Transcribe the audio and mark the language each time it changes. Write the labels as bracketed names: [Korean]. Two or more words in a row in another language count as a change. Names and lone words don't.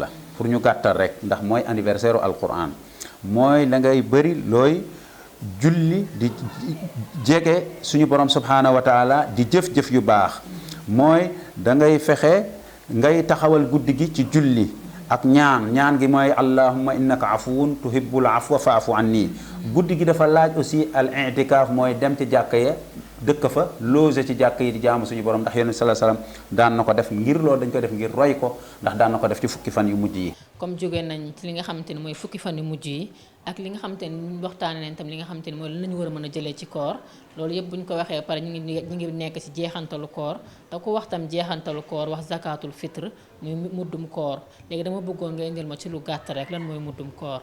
[Wolof] la pour ñu gàttal rek ndax mooy anniversaire u alquran mooy da ngay bëri looy julli di jege suñu borom [Arabic] سبحانه وتعالى [Wolof] di jëf-jëf yu baax mooy da ngay fexe ngay taxawal guddi gi ci julli ak ñaan gi mooy [Arabic] اللهم إنك عفو تحب العفو فاعف عني [Wolof] guddi gi dafa laaj aussi al i'tikaaf mooy dem ci jàkka ya dëkk fa loge ci jàkka yi di jaamu suñu borom ndax yonent [Arabic] صلى الله عليه وسلم [Wolof] daan na ko def ngir loolu dañ ko def ngir roy ko ndax daan na ko def ci fukki fan yu mujj yi. comme jóge nañ ci li nga xamante ne mooy fukki fan yu mujj yi ak li nga xamante ne waxtaane nañ tam li nga xamante ne mooy lan lañu war a mën a jëlee ci koor loolu yëpp bu ñu ko waxee pare ñu ngi nekk ci jeexantalu koor te ku wax tam jeexantalu koor wax [Arabic] زكاة الفطر [Wolof] muy muddum koor léegi dama bëggoon nga indil ma ci lu gàtt rek lan mooy muddum koor.